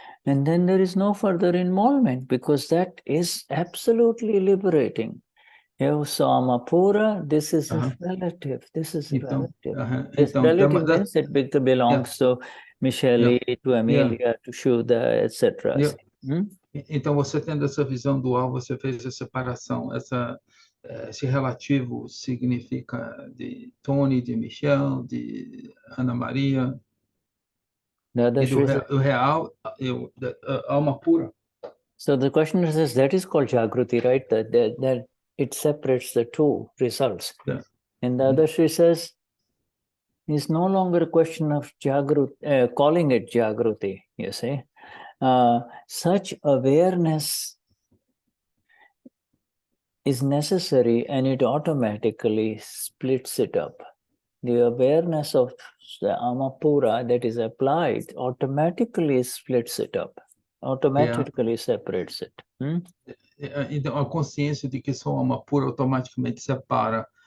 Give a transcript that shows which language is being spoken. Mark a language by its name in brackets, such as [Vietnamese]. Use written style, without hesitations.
[English] And then there is no further involvement, because that is absolutely liberating. Evasama Pura, this is relative. This is relative. This relative means it belongs to Michele, to Amelia, to Shuddha, etc. [Portuguese] Então, você tendo essa visão dual, você fez a separação. Esse relativo significa de Tony, de Michelle, de Ana Maria. E do real, alma pura. [English] So the question is, that is called Jagruti, right? That it separates the two results. Yeah. And the other Sri says, it's no longer a question of Jagruti, calling it Jagruti, you see. Such awareness is necessary, and it automatically splits it up. The awareness of the Amapura that is applied automatically splits it up, automatically separates it. [Portuguese] Então, a consciência de que sou alma pura automaticamente separa.